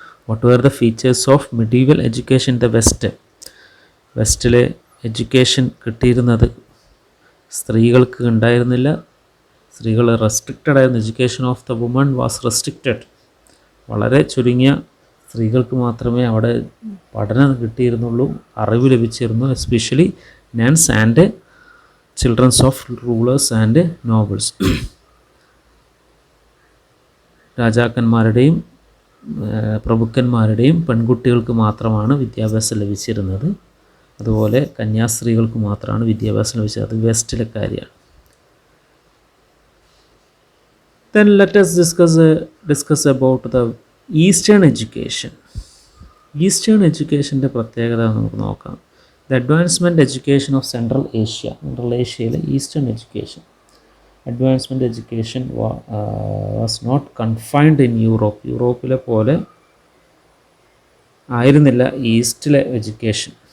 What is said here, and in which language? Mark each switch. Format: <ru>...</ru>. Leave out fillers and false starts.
<en>What were the features of medieval education in the West?</en> <ml>വെസ്റ്റിലെ education കിട്ടിയിരുന്നത് സ്ത്രീകൾക്ക് ഉണ്ടായിരുന്നില്ല. സ്ത്രീകൾ restricted ആയിരുന്നു.</ml> <en>Education of the women was restricted.</en> <ml>വളരെ ചുരുങ്ങിയ സ്ത്രീകൾക്ക് മാത്രമേ അവിടെ പഠനം കിട്ടിയിരുന്നുള്ളൂ, അറിവ് ലഭിച്ചിരുന്നു.</ml> <en>Especially nuns and childrens of rulers and nobles.</en> <ml>രാജാക്കന്മാരുടെയും പ്രഭുക്കന്മാരുടെയും പെൺകുട്ടികൾക്ക് മാത്രമാണ് വിദ്യാഭ്യാസം ലഭിച്ചിരുന്നത്. അതുപോലെ കന്യാസ്ത്രീകൾക്ക് മാത്രമാണ് വിദ്യാഭ്യാസം ലഭിച്ചത്. അത് വെസ്റ്റിലെ കാര്യമാണ്.</ml> <en>Then let us discuss about the Eastern education.</en> <ml>Eastern എഡ്യൂക്കേഷൻ്റെ പ്രത്യേകത നമുക്ക് നോക്കാം.</ml> <en>the advancement education of central</en> <ml>ഏഷ്യയിലെ eastern education.</ml> <en>advancement education was not confined in</en> <ml>യൂറോപ്പിലെ പോലെ ആയിരുന്നില്ല ഈസ്റ്റിലെ എഡ്യൂക്കേഷൻ.</ml>